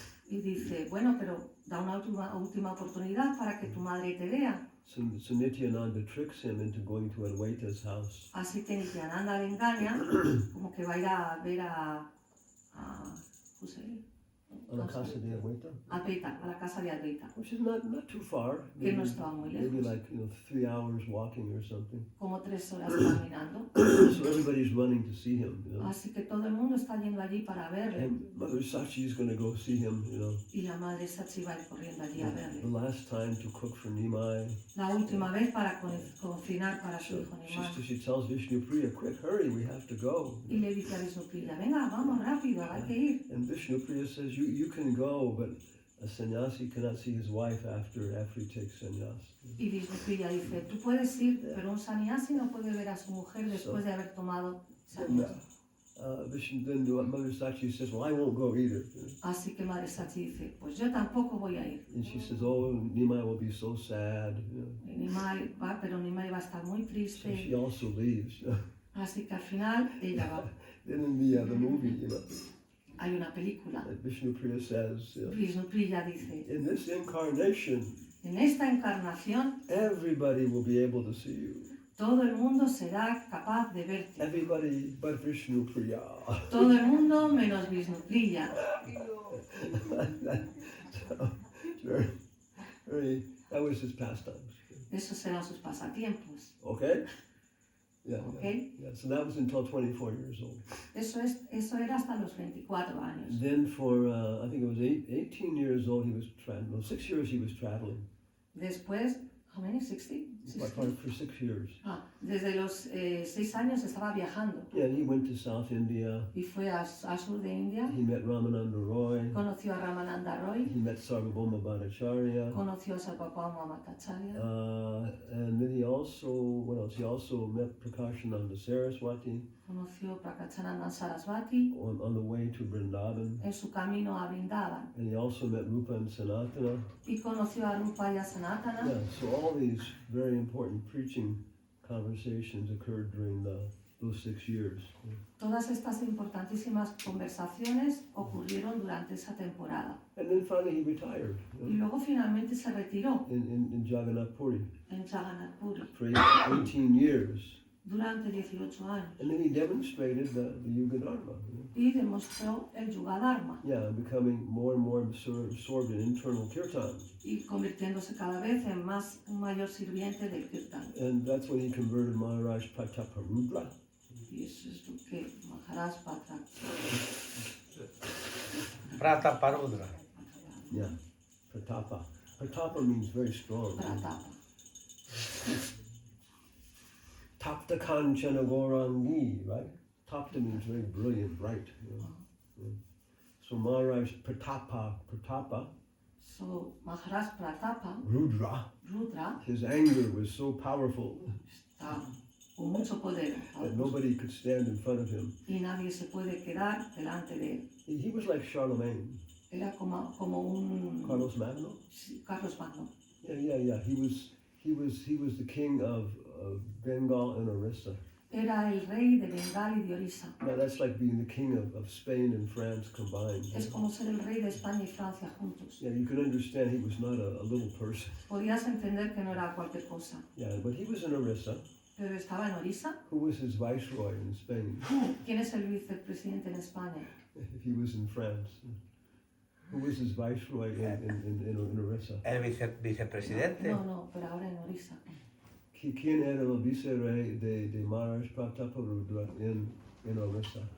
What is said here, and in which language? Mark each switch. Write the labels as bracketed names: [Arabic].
[Spanish] y dice, bueno, pero da una última oportunidad para que tu madre te vea. [English] So Nityananda tricks him into going to Advaita's house. [Spanish] Así que Nityananda le engaña, como que va a ir a ver a José, [English] On the [Spanish] casa de Advaita, Advaita, a la casa de Advaita, [English] which is not too far. [Spanish] que no estaba muy [English] Maybe [Spanish] lejos, [English] like 3 hours walking or something. [Spanish] como 3 horas caminando. [English] So everybody's running to see him. [Spanish] Así que todo el mundo está yendo allí para verle. [English] And Mother Sachi is going to go see him. [Spanish] Y la madre Sachi va a ir corriendo allí a verle. [English] The last time to cook for Nimai. [Spanish] La última vez para cocinar para su hijo Nimai. [English] She tells Vishnu Priya, quick, hurry, we have to go. [Spanish] Y le dice a Vishnu Priya, venga, vamos rápido, hay que ir. [English] And Vishnu Priya says, you can go, but a sannyasi cannot see his wife after he takes sannyas. [Spanish] Y Vishnu Priya dice, tú puedes ir, pero un sannyasi no puede ver a su mujer después de haber tomado sannyas. [English] Then Mother Sachi says, well, I won't go either. [Spanish] Así que Madre Sachi dice, pues yo tampoco voy a ir. [English] And she says, oh, Nimai will be so sad. [Spanish] Y Nimai va, pero Nimai va a estar muy [English] So [Spanish] triste. [English] she also leaves. [Spanish] Así que al final ella va. [English] Then in the movie, [Spanish] Hay una película. [English] Vishnu Priya says, [Spanish] Vishnu Priya dice, [English] in this incarnation, [Spanish] en esta encarnación [English] everybody will be able to see you. [Spanish] todo el mundo será capaz de verte. [English] Everybody but Vishnu Priya. [Spanish] Todo el mundo menos Vishnu Priya. [English] So, that was his pastimes. [Spanish] Esos serán sus pasatiempos. [English] Okay? Yeah, Okay. yeah. So that was until 24 years old. Eso era hasta los 24 años. Then for, I think it was 18 years old, he was traveling. No, 6 years he was traveling. Después, how many? 60? For 6 years. [Spanish] Desde los 6 años estaba viajando [English] Yeah, and he went to South India. [Spanish] y fue a sur de India, [English] He met Ramananda Roy. [Spanish] conoció a Ramananda Roy, [English] He met Sarvabhauma Bhattacharya. [Spanish] conoció a Sarvabhauma Bhattacharya, [English] And then he also, what else? He also met Prakashananda Saraswati [Spanish] conoció a Prakachananda Sarasvati [English] on the way to Vrindavan. [Spanish] en su camino a Vrindavan [English] And he also met Rupa and Sanatana. [Spanish] y conoció a Rupa y a Sanatana. [English] Yeah, so all these very important preaching conversations occurred during those 6 years. [Spanish] Todas estas importantísimas conversaciones ocurrieron durante esa temporada. [English] And then finally he retired [Spanish] Y luego finalmente se retiró [English] in Jagannath Puri [Spanish] en Jagannath Puri. [English] for 18 years. [Spanish] durante 18 años [English] And then he demonstrated the Yuga Dharma. [Spanish] y demostró el Yuga Dharma [English] Yeah, becoming more and more absorbed in internal kirtan. [Spanish] y convirtiéndose cada vez en un mayor sirviente del Kirtan. [English] And that's when he converted Maharaj Prataparudra. [Spanish] Y eso es lo que Maharaj Prataparudra. [English] Yeah, Pratapa. Pratapa means very strong. Pratapa. [Sanskrit] Tapta Kanchana Gaurangi, right? [English] Tapta means very brilliant, bright. Yeah. So Maharaj Pratapa, So Maharaj Pratapa, Rudra, [Spanish] Rudra, [English] his anger was so powerful [Spanish] está con mucho poder [English] that nobody could stand in front of him. [Spanish] y nadie se puede quedar delante de él. [English] He was like Charlemagne, [Spanish] Era como un Carlos Magno. sí, Carlos Magno. [English] Yeah. He was the king of Bengal and Orissa. [Spanish] Era el rey de Bengal y de Orissa. [English] Now that's like being the king of Spain and France combined. [Spanish] Es como ser el rey de España y Francia juntos. [English] Yeah, you can understand he was not a little person. [Spanish] Podías entender que no era cualquier cosa. [English] Yeah, but he was in Orissa. [Spanish] Pero estaba en Orissa. [English] Who was his viceroy in Spain? [Spanish] ¿Quién es el vicepresidente en España? [English] If he was in France. Who was his viceroy in Orissa? [Spanish] El vicepresidente. No, pero ahora en Orissa. ¿Quién era el viceroy de Maharaj Prataparudra [English] in Orissa?